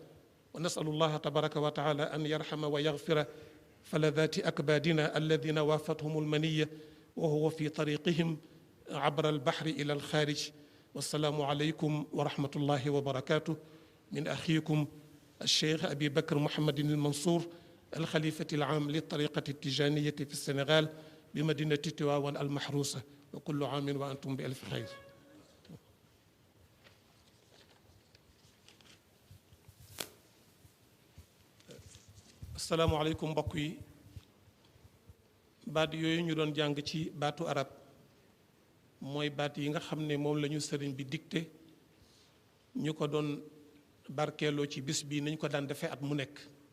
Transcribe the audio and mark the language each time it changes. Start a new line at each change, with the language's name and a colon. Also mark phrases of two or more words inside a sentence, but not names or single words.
Arabic: ونسأل الله تبارك وتعالى أن يرحم ويغفر فلذات أكبادنا الذين وافتهم المنية وهو في طريقهم عبر البحر إلى الخارج. والسلام عليكم ورحمة الله وبركاته، من أخيكم الشيخ أبي بكر محمد المنصور، الخليفة العام للطريقة التجانية في السنغال بمدينة تواوان المحروسة، وكل عام وأنتم بألف خير.
Wolof: asalaamaaleykum mbokk yi, baat yooyu ñu doon jàng ci baatu arab mooy baat yi nga xam ne moom la ñu sëriñ bi dicté ñu ko doon barkeeloo ci bis bi nañ ko daan defee at mu nekk.